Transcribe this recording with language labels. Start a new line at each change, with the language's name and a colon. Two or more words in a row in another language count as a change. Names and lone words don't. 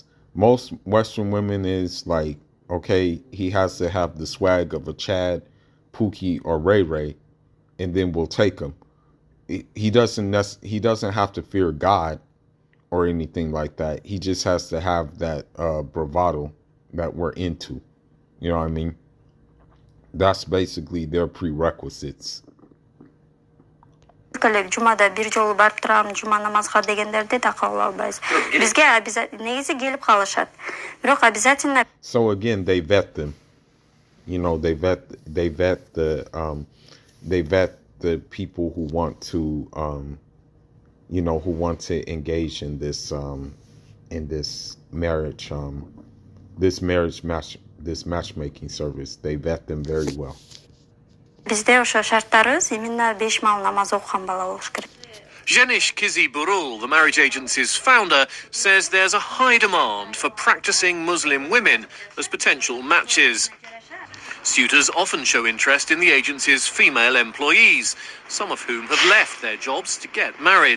English: Most Western women is like, okay, he has to have the swag of a Chad, Pookie, or Ray Ray, and then we'll take him. He doesn't have to fear God or anything like that. He just has to have that bravado that we're into. You know what I mean? That's basically their prerequisites.
Kyrgyz: Жумада бир жолу барып турам, жума намазга дегендерди да кабыл албайбыз. Бизге негизи келип калышат. Бирок обязательно.
English: So again, they vet them. They vet the people who want to, who want to engage in this marriage, this matchmaking service. They vet them very well.
Kyrgyz: Bizde ошо шарттарыбыз именно 5 маал намаз окуган бала болуш керек.
English: Jenish Kizi Burul, the marriage agency's founder, says there's a high demand for practicing Muslim women as potential matches. Suitors often show interest in the agency's female employees, some of whom have left their jobs to get married.